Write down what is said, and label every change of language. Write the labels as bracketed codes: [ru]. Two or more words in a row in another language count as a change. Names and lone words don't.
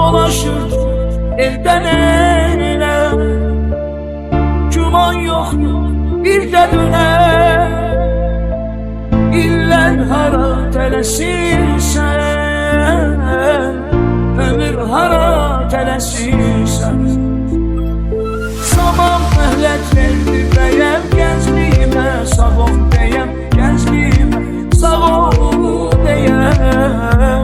[tr] dolaşırdı elden eline. Güman yoktu bir de döner. [az] İller hara tələsirsən, ömür hara tələsirsən. Zaman məhlət verdi bəyəm gəncliyimə, sağ ol deyəm gəncliyimə, sağ ol deyəm.